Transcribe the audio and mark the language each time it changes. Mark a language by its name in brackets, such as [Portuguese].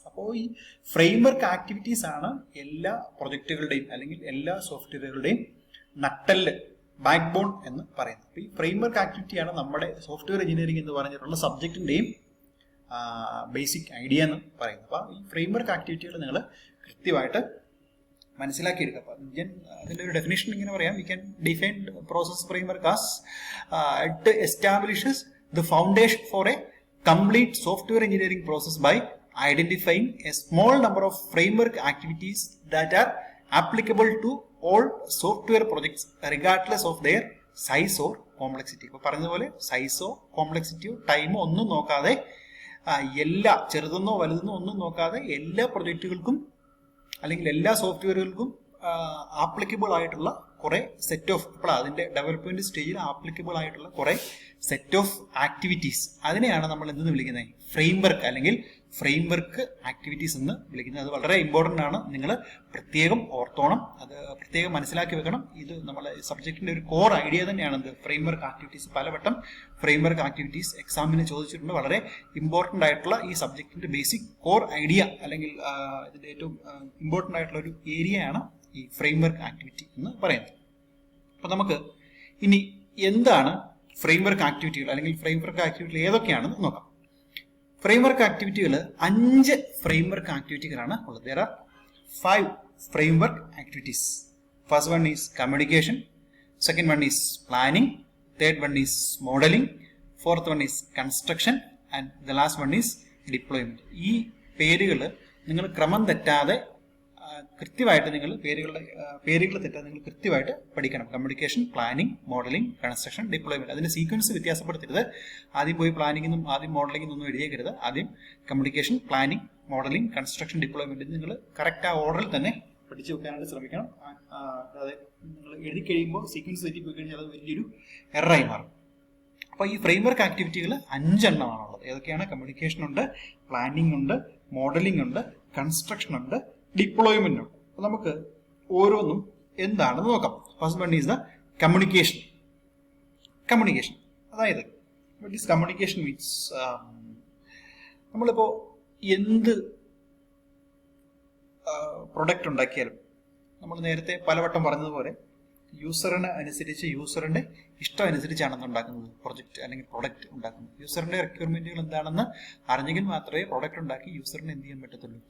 [Malayalam] അപ്പോൾ ഈ framework activities ആണ് എല്ലാ പ്രൊജക്റ്റുകളുടെയും അല്ലെങ്കിൽ എല്ലാ സോഫ്റ്റ്വെയറുകളുടെയും നട്ടല്, ബാക്ക് ബോൺ എന്ന് പറയുന്നത്. അപ്പോൾ ഈ ഫ്രെയിംവർക്ക് ആക്ടിവിറ്റിയാണ് നമ്മുടെ സോഫ്റ്റ്വെയർ എഞ്ചിനീയറിംഗ് എന്ന് പറഞ്ഞിട്ടുള്ള സബ്ജക്റ്റിൻ്റെയും ബേസിക് ഐഡിയ എന്ന് പറയുന്നത്. അപ്പോൾ ഈ ഫ്രെയിംവർക്ക് ആക്ടിവിറ്റികൾ നിങ്ങൾ കൃത്യമായിട്ട് മനസ്സിലാക്കിയെടുക്കുക. അപ്പോൾ അതിൻ്റെ ഒരു ഡെഫിനേഷൻ ഇങ്ങനെ പറയാം. [English] We can define process framework as it establishes the foundation for a complete software engineering process by identifying a small number of framework activities that are applicable to all software projects regardless of their size or complexity. [Malayalam] ഇപ്പോൾ പറഞ്ഞതുപോലെ സൈസോ കോംപ്ലക്സിറ്റിയോ ടൈമോ ഒന്നും നോക്കാതെ എല്ലാ ചെറുതെന്നോ വലുതെന്നോ ഒന്നും നോക്കാതെ എല്ലാ പ്രൊജക്റ്റുകൾക്കും അല്ലെങ്കിൽ എല്ലാ സോഫ്റ്റ്വെയറുകൾക്കും ആപ്ലിക്കബിൾ ആയിട്ടുള്ള കുറേ സെറ്റ് ഓഫ്, ഇപ്പോൾ അതിൻ്റെ ഡെവലപ്മെൻറ്റ് സ്റ്റേജിൽ ആപ്ലിക്കബിൾ ആയിട്ടുള്ള കുറേ സെറ്റ് ഓഫ് ആക്ടിവിറ്റീസ്, അതിനെയാണ് നമ്മൾ എന്തെന്ന് വിളിക്കുന്നത്? ഫ്രെയിംവർക്ക് അല്ലെങ്കിൽ ഫ്രെയിംവർക്ക് ആക്ടിവിറ്റീസ് എന്ന് വിളിക്കുന്നത്. അത് വളരെ ഇമ്പോർട്ടൻ്റ് ആണ്. നിങ്ങൾ പ്രത്യേകം ഓർത്തോണം, അത് പ്രത്യേകം മനസ്സിലാക്കി വെക്കണം. ഇത് നമ്മളെ സബ്ജക്റ്റിൻ്റെ ഒരു കോർ ഐഡിയ തന്നെയാണ് ഇത് ഫ്രെയിംവർക്ക് ആക്ടിവിറ്റീസ്. പലവട്ടം ഫ്രെയിംവർക്ക് ആക്ടിവിറ്റീസ് എക്സാമിന് ചോദിച്ചിട്ടുണ്ട്. വളരെ ഇമ്പോർട്ടൻ്റ് ആയിട്ടുള്ള ഈ സബ്ജക്റ്റിൻ്റെ ബേസിക് കോർ ഐഡിയ അല്ലെങ്കിൽ ഇതിൻ്റെ ഏറ്റവും ഇമ്പോർട്ടൻ്റ് ആയിട്ടുള്ള ഒരു ഏരിയയാണ് ഈ ഫ്രെയിംവർക്ക് ആക്ടിവിറ്റി എന്ന് പറയുന്നത്. അപ്പോൾ നമുക്ക് ഇനി എന്താണ് ഫ്രെയിംവർക്ക് ആക്ടിവിറ്റികൾ അല്ലെങ്കിൽ ഫ്രെയിംവർക്ക് ആക്ടിവിറ്റികൾ ഏതൊക്കെയാണെന്ന് നോക്കാം. ഫ്രെയിംവർക്ക് ആക്ടിവിറ്റികൾ 5 ഫ്രെയിംവർക്ക് ആക്ടിവിറ്റികളാണ് ഉള്ളത്. [English] There are 5 framework activities. First one is communication, second one is planning, third one is modeling, fourth one is construction and the last one is deployment. [Malayalam] ഈ പേരുകൾ നിങ്ങൾ ക്രമം തെറ്റാതെ കൃത്യമായിട്ട് നിങ്ങൾ പേരുകൾ തെറ്റാതെ നിങ്ങൾ കൃത്യമായിട്ട് പഠിക്കണം. Communication, planning, modelling, construction, deployment. അതിന്റെ സീക്വൻസ് വ്യത്യാസപ്പെടുത്തരുത്. ആദ്യം പോയി പ്ലാനിങ്ങിനും ആദ്യം മോഡലിംഗിനും ഒന്നും എഴുതിയേക്കരുത്. ആദ്യം communication, planning, modelling, construction, deployment നിങ്ങൾ കറക്റ്റ് ആ ഓർഡറിൽ തന്നെ പഠിച്ചു വെക്കാനായിട്ട് ശ്രമിക്കണം. അതായത് നിങ്ങൾ എഴുതി കഴിയുമ്പോൾ സീക്വൻസ് തെറ്റിപ്പോയി കഴിഞ്ഞാൽ അത് വലിയൊരു എററായി മാറും. അപ്പോൾ ഈ ഫ്രെയിംവർക്ക് ആക്ടിവിറ്റികൾ 5 എണ്ണമാണുള്ളത്. ഏതൊക്കെയാണ്? കമ്മ്യൂണിക്കേഷൻ ഉണ്ട്, പ്ലാനിംഗ് ഉണ്ട്, മോഡലിംഗ് ഉണ്ട്, കൺസ്ട്രക്ഷൻ ഉണ്ട്, ഡിപ്ലോയ്മെന്റ് ഉണ്ട്. അപ്പോൾ നമുക്ക് ഓരോന്നും എന്താണെന്ന് നോക്കാം. [English] First one is the communication. Communication [Malayalam] അതായത് [English] what is communication means? [Malayalam] നമ്മളിപ്പോൾ എന്ത് പ്രൊഡക്റ്റ് ഉണ്ടാക്കിയാലും നമ്മൾ നേരത്തെ പലവട്ടം പറഞ്ഞതുപോലെ യൂസറിന് അനുസരിച്ച് യൂസറിന്റെ ഇഷ്ടം അനുസരിച്ചാണ് ഉണ്ടാക്കുന്നത് പ്രൊജക്റ്റ് അല്ലെങ്കിൽ പ്രൊഡക്റ്റ് ഉണ്ടാക്കുന്നത്. യൂസറിന്റെ റിക്വയർമെന്റുകൾ എന്താണെന്ന് അറിഞ്ഞെങ്കിൽ മാത്രമേ പ്രൊഡക്റ്റ് ഉണ്ടാക്കി യൂസറിന് എന്ത് ചെയ്യാൻ പറ്റത്തുള്ളൂ?